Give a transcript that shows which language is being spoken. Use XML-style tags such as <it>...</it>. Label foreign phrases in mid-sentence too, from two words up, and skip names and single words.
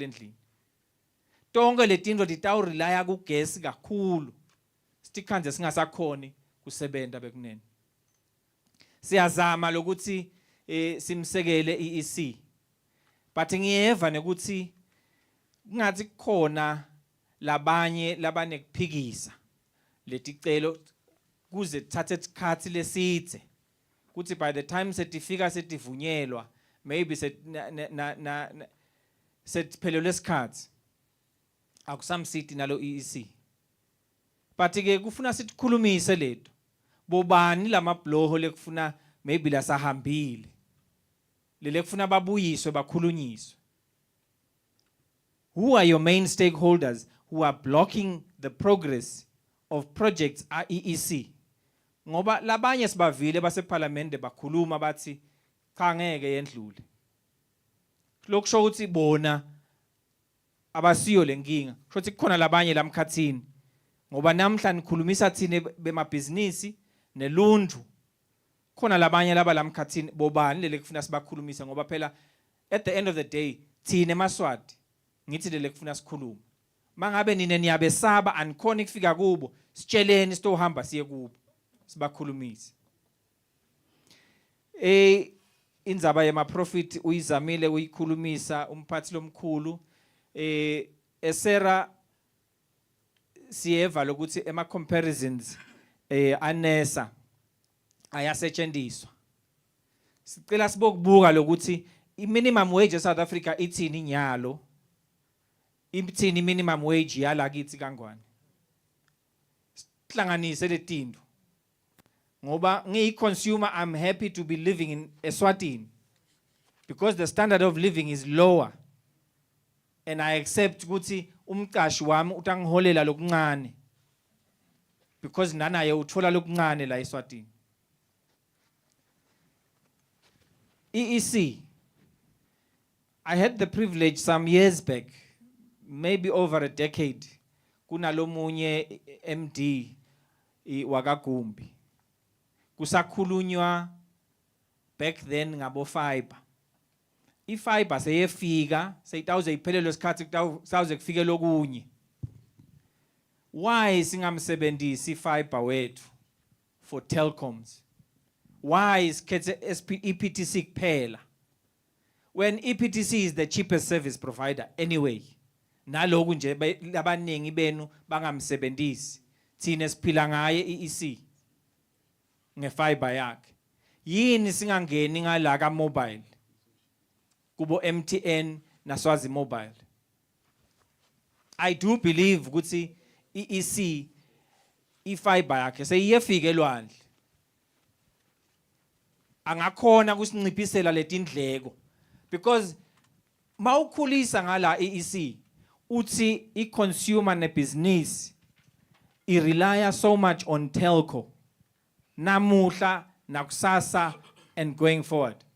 <ss>endlini tonke letinto ditawurelaya ku gas kakhulu sitikhanze singasakhoni kusebenta bekunene siyazama lokuthi simsekele EEC but ngiyeva nekuthi kungathi khona labanye labanekuphikisa leticelo kuze thathe isikhathi lesithe kuthi</ss> <en>by the time</en> <ss>setifika setivunyelwa maybe setiphelelwe isikhathi akusamsiti nalo EEC but ke kufuna sitikhulumise lethu bobani lamabloho lekufuna maybe lasahambile lele kufuna babuyiswe bakhulunyiswe</ss> <en>who are your main stakeholders who are blocking the progress of projects at EEC?</en> <ss>Ngoba labanye sibavile baseparlamente bakhuluma bathi cha ngeke yendlule. Lokusho ukuthi bona abasiyo lenkinga. Kusho ukuthi kukhona labanye lamkhathini. Ngoba namhla nikhulumisa thina bemabhizinisi nelundu. Khona labanye laba lamkhathini bobani lele kufuna sibakhulumisa ngoba phela</ss> <en>at the end of the day</en> <ss>thina eMaswati ngithi lele kufuna sikhuluma. Mangabe nine niyabesaba anikhona ukufika kubo sitsheleni sitohamba siye kubo sibakhulumise. Indzaba yema profit uyizamile uyikhulumisa umphathi lomkhulu esera siyeva lokuthi ema comparisons anesa ayasetshenziswa. Sicela sibokubuka lokuthi i-minimum wage eSouth Africa ithini nyalo, ithini minimum wage yala kithi kangwane. Sihlanganise letinto. Ngoba ngiyi-consumer,</ss> <en>I'm happy to be living in Eswatini because the standard of living is lower. And I accept</en> <ss>ukuthi umqashi wami utangiholela lokuncane because nanaye uthola lokuncane la eSwatini.</ss> <en>EEC, I had the privilege some years back, maybe over a decade,</en> <ss>kunalomunye MD wakagumbi. Kusakhulunywa</ss> <en>back then</en> <ss>ngabo fiber. I-fiber seyefika, seyitawuze iphelelwe isikhathi kutawuze kufike lokunye. Why singamsebenzisi i-fiber wethu</ss> <en>for telecoms? Why is EPTC kuphela? When EPTC is the cheapest service provider anyway.</en> <ss>Naloku nje labaningi benu bangamsebenzisi. Thina siphila ngaye EEC. Ngefiber yakhe. Yini singangeni ngala ka mobile? Kubo MTN na Swazi Mobile.</ss> <en>I do believe</en> <ss>ukuthi EEC ifiber yakhe seyiyefika elwandle. Angakhona kusinciphisela letindleko because mawukhulisa ngala EEC uthi i-consumer ne-business i-rely</ss> <en>so much on telco</en> <ss>namuhla nakusasa</ss> <en>and going forward.</en>